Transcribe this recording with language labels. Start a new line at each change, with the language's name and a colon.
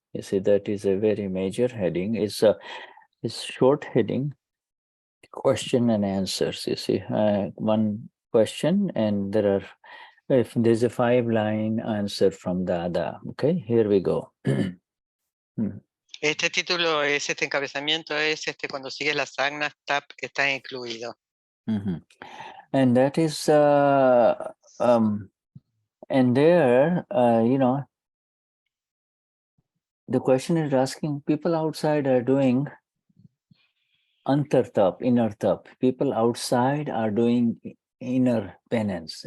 English: You see, that is a very major heading. It's a short heading, question and answers. You see, one question, and if there's a 5-line answer from Dada. Okay, here we go.
Spanish: Este título es este encabezamiento, es cuando sigues las agnas, TAP está incluido.
English: And that is, and there, the question is asking, people outside are doing antar-tap, inner tap. People outside are doing inner penance.